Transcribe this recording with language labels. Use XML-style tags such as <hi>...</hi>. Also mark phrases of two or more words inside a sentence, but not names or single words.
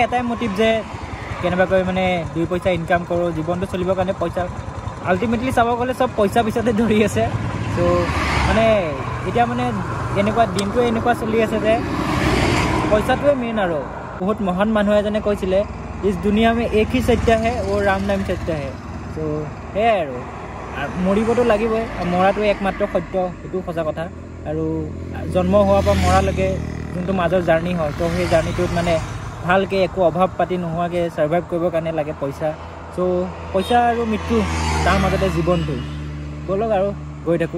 <as>এটাই মটিভ যে কেনেবাকৈ মানে 2 পইচা ইনকাম কৰোঁ জীৱনটো চলিবৰ কাৰণে পইচা আল্টিমেটলি চাব গ'লে চব পইচা পিছতে ধৰি আছে চ' মানে এতিয়া মানে এনেকুৱা দিনটো এনেকুৱা চলি আছে যে পইচাটোৱে মেইন আৰু বহুত মহান মানুহ এজনে কৈছিলে</as> <hi>इस दुनिया में एक ही सत्य है वो राम नाम सत्य है</hi> <as>वो राम नाम सत्य है तो সেয়াই আৰু মৰিবতো লাগিবই মৰাটো একমাত্ৰ সত্য সেইটো সঁচা কথা আৰু জন্ম হোৱাৰ পৰা মৰালৈকে যোনটো মাজৰ জাৰ্নি হয় তো সেই জাৰ্নিটোত মানে ভালকৈ একো অভাৱ পাতি নোহোৱাকৈ সাৰ্ভাইভ কৰিবৰ কাৰণে লাগে পইচা চ' চ' পইচা আৰু মৃত্যু তাৰ মাজতে জীৱনটো ব'লক আৰু গৈ থাকোঁ।</as>